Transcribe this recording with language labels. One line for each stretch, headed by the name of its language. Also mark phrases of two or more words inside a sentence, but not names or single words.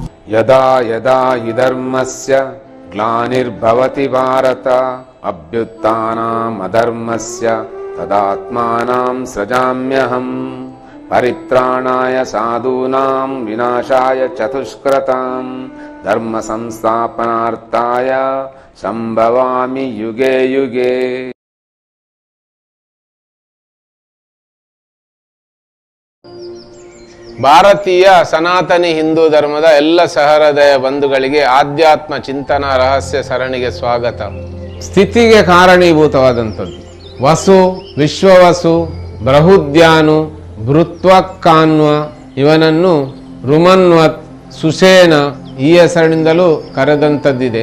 Sanskrit: ಯದಾ ಯದಾ ಹಿ ಧರ್ಮಸ್ಯ ಗ್ಲಾನಿರ್ಭವತಿ ಭಾರತ ಅಭ್ಯುತ್ಥಾನಂ ಅಧರ್ಮಸ್ಯ ತದಾತ್ಮಾನಂ ಸೃಜಾಮ್ಯಹಂ ಪರಿತ್ರಾಣಾಯ ಸಾಧೂನಾಂ ವಿನಾಶಾಯ ಚತುಷ್ಕೃತಾಂ ಧರ್ಮ ಸಂಸ್ಥಾಪನಾರ್ಥಾಯ ಸಂಭವಾಮಿ ಯುಗೆ ಯುಗೆ.
Kannada: ಭಾರತೀಯ ಸನಾತನಿ ಹಿಂದೂ ಧರ್ಮದ ಎಲ್ಲ ಸಹೃದಯ ಬಂಧುಗಳಿಗೆ ಆಧ್ಯಾತ್ಮ ಚಿಂತನ ರಹಸ್ಯ ಸರಣಿಗೆ ಸ್ವಾಗತ. ಸ್ಥಿತಿಗೆ ಕಾರಣೀಭೂತವಾದಂಥದ್ದು ವಸು, ವಿಶ್ವವಸು, ಬೃಹುದ್ಯಾನು, ಭೃತ್ವಕ್ಕಾನ್ವ, ಇವನನ್ನು ರುಮನ್ವತ್, ಸುಷೇನ ಈ ಹೆಸರಿನಿಂದಲೂ ಕರೆದಂಥದ್ದಿದೆ.